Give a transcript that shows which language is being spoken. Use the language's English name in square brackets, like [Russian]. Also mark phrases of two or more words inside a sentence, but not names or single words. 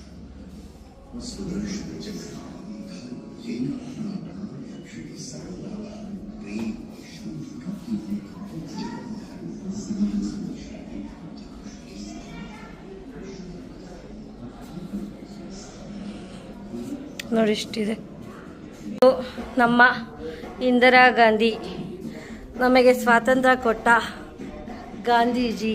[Hindi] सुदर्शन चक्र श्री साईं बाबा प्रेम और शांति का [Kannada] ನೋಡಿ ಇಷ್ಟಿದೆ. ನಮ್ಮ ಇಂದಿರಾ ಗಾಂಧಿ ನಮಗೆ ಸ್ವಾತಂತ್ರ್ಯ ಕೊಟ್ಟ ಗಾಂಧೀಜಿ.